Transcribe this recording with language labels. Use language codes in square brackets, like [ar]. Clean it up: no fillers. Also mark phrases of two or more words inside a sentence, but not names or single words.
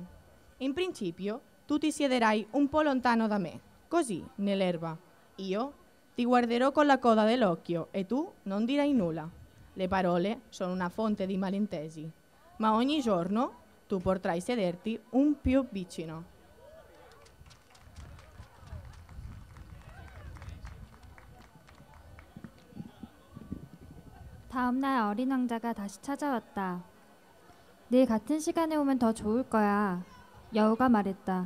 [it] In principio, tu ti siederai un po' lontano da me, così, nell'erba. Io ti guarderò con la coda dell'occhio e tu non dirai nulla. Le parole sono una fonte di malintesi, ma ogni giorno tu potrai sederti un più vicino. [ko] 다음 날 어린 왕자가 다시 찾아왔다. 내일 같은 시간에 오면 더 좋을 거야. 여우가 말했다.